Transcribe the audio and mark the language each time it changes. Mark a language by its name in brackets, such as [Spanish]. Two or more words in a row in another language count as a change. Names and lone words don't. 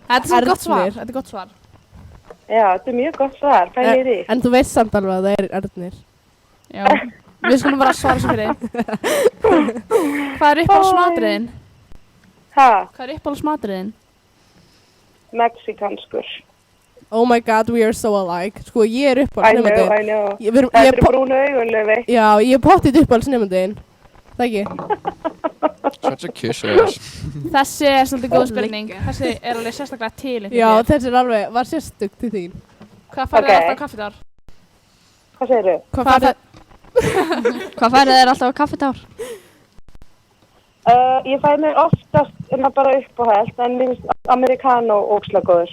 [Icelandic] Þetta er gott svar. Já, þetta er mjög gott svar. Hvað er þið? En þú veist samt alveg að það er Ernir. Já. Við skulum bara svara svo fyrir þig. Hvað er uppáhaldsmaturinn? Hæ? Hvað er uppáhaldsmaturinn? Mexikanskur. [English] Oh my god, we are so alike. [Icelandic] Sko, ég er uppáhaldsnefandi. [English] I know. [Icelandic] Þetta er brúnu augun, Laufey. Já, ég er pottið uppáhaldsnefandinn. Það ekki? [English] Such a kiss-ass. [Icelandic] Þessi er svolítið góð spurning. Þessi er alveg sérstaklega til. Já, þessi er alveg, var sérstök til þín. Hvað farið þið alltaf á kaffitár? Hvað segir þau? Hvað farið þið alltaf á kaffitár? Ég fæ mér oftast bara uppáhald, en mér finnst americano ógeðslega góður.